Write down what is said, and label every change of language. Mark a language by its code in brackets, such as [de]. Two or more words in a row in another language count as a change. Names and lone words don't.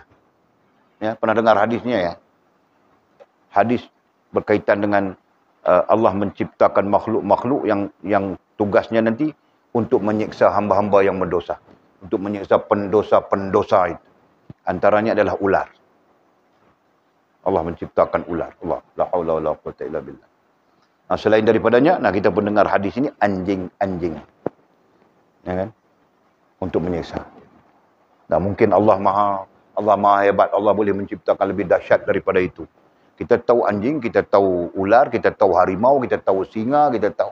[ms] Ya, pernah dengar hadisnya ya? Hadis berkaitan dengan Allah menciptakan makhluk-makhluk yang tugasnya nanti untuk menyiksa hamba-hamba yang berdosa. Untuk menyiksa pendosa-pendosa itu. Antaranya adalah ular. Allah menciptakan ular. Allah, [ar] لا حول ولا قوة إلا بالله. [ms] Selain daripadanya, kita pun dengar hadis ini, anjing-anjing. Ya kan? Untuk menyiksa. Mungkin Allah maha hebat. Allah boleh menciptakan lebih dahsyat daripada itu. Kita tahu anjing, kita tahu ular, kita tahu harimau, kita tahu singa, kita tahu.